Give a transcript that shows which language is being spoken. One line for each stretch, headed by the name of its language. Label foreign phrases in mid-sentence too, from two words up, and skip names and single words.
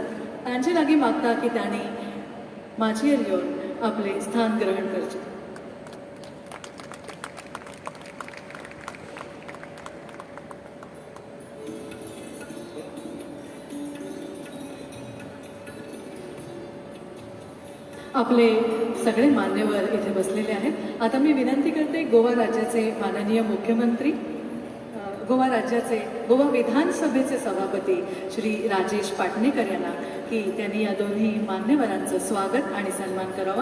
Konkani: तांचे लागीं मागता की तांणी माझीर येवन आपले स्थान ग्रहण करचें.
Marathi: आपले सगळे मान्यवर इथे बसलेले आहेत. आता मी विनंती करते गोवा राज्याचे माननीय मुख्यमंत्री, गोवा विधानसभेचे सभापती श्री राजेश पाटणेकर यांना की त्यांनी या दोन्ही मान्यवरांचं स्वागत आणि सन्मान करावा.